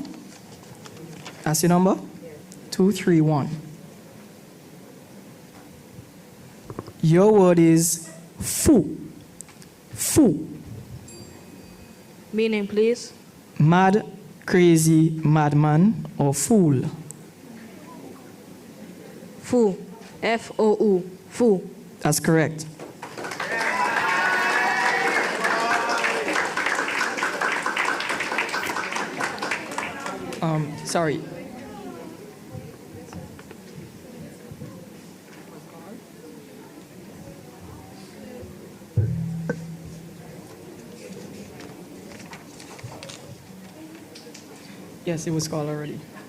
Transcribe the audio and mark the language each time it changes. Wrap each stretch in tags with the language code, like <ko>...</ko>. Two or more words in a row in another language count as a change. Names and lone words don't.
<en>That's your number? 231. Your word is fou. Fou. Meaning, please. Mad, crazy, madman, or fool. Fou. F-O-U. Fou. That's correct. Sorry. Yes, it was called already.</en>